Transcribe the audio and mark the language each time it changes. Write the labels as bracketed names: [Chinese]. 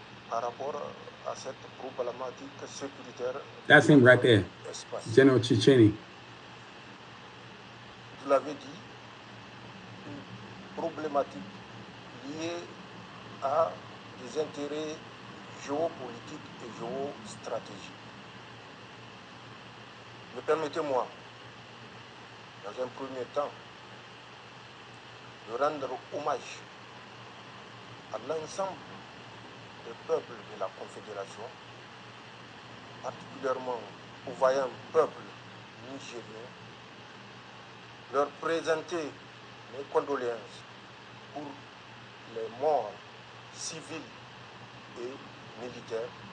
[French] par rapport à cette problématique sécuritaire. [English] That's him right there, General Chicheni. [French] Vous l'avez dit, une problématique liée à des intérêts géopolitiques et géostratégiques. Mais permettez-moi, dans un premier temps, de rendre hommage à l'ensemble des peuples de la Confédération, particulièrement au vaillant peuple nigérien, leur présenter mes condoléances pour les morts civils et militaires.